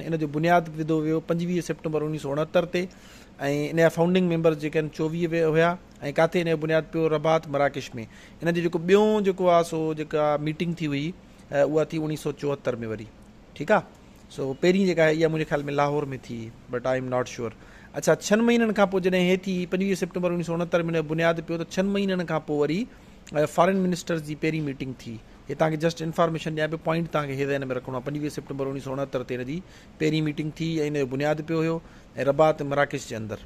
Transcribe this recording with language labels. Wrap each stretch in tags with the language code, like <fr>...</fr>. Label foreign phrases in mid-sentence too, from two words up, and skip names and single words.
<sd>इन जो बुनियादु विधो वियो 25 सितंबर 1969 ते, ऐं इन जा</sd> <en>founding members</en> <sd>जेके आहिनि 24 हुया। ऐं किथे इन जो बुनियादु पियो, रबात मराकिश में। इन जो जेको ॿियों जेको आहे सो जेका मीटिंग थी हुई उहा थी 1974 में वरी। ठीकु आहे, सो पहिरीं जेका आहे इहा मुंहिंजे ख़्याल में लाहौर में थी,</sd> <en>but I am not sure.</en> <sd>अच्छा, 6 महीननि खां पोइ जॾहिं हे थी 25 सितंबर 1969 में बुनियादु पियो, त 6 महीननि खां पोइ वरी</sd> <en>foreign ministers</en> <sd>जी पहिरीं मीटिंग थी। हे तव्हांखे</sd> <en>just information</en> <sd>ॾियां पियो, पॉइंट तव्हांखे हे ज़हन में रखिणो आहे। 25 सितंबर 1969 ते हिन जी पहिरीं मीटिंग थी ऐं इन जो बुनियादु पियो हुयो, ऐं रबात मराकिश जे अंदरि।</sd>